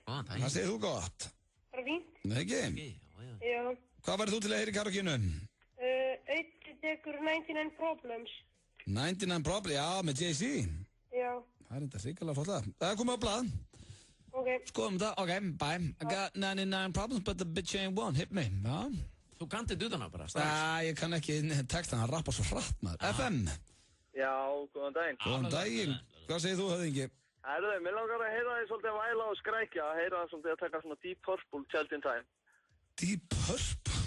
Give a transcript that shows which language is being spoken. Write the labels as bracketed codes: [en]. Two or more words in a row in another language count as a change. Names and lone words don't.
[is] Hvað segir þú gott? Bara fínt. Nei, ekki? Já. Hvað væri þú til að heyra í karaokeinu? Auðvitað tekur 99 Problems. 99 Problems, já, með Jay-Z. Já. Það er þetta hrikalega flott lag. Það er komið á blað. Ok. Skoðum þetta, [en] ok, bye. I got 99 problems, but the bitch ain't one, hit me. [is] Já. Þú kantið utan á bara, ég kann ekki textan, hann rappar svo hratt, maður. FM. Já, góðan daginn. Góðan daginn. Hvað segir þú, höfðingi? Mér langar að heyra því svolítið að væla og skrækja, að heyra svolítið að taka svona Deep Purple, Child in Time. Deep Purple?